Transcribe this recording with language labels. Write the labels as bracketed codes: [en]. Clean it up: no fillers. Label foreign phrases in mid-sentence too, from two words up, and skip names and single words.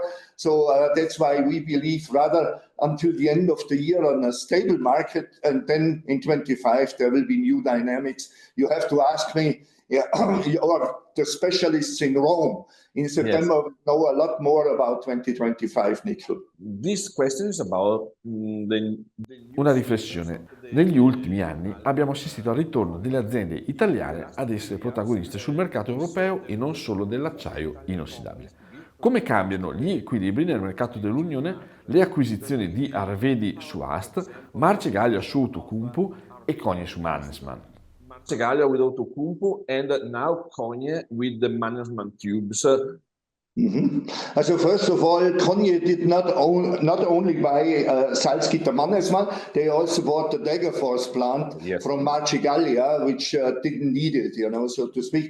[en] So that's why we believe rather until the end of the year on a stable market, and then in 25 there will be new dynamics. You have to ask me, or the specialists in Rome in September know a lot more about 2025 nickel. This question is about [it] Una riflessione. Negli ultimi anni abbiamo assistito al ritorno delle aziende italiane ad essere protagoniste sul mercato europeo e non solo dell'acciaio inossidabile. Come cambiano gli equilibri nel mercato dell'Unione, le acquisizioni di Arvedi su Ast, Marcegaglia su Outokumpu e Cogne su Mannesmann. [en] Marcegaglia with Outokumpu and now Cogne with the management tubes. So first of all, Cogne did not only buy Salzgitter Mannesmann, they also bought the Degerfors plant from Marcegaglia, which didn't need it, so to speak.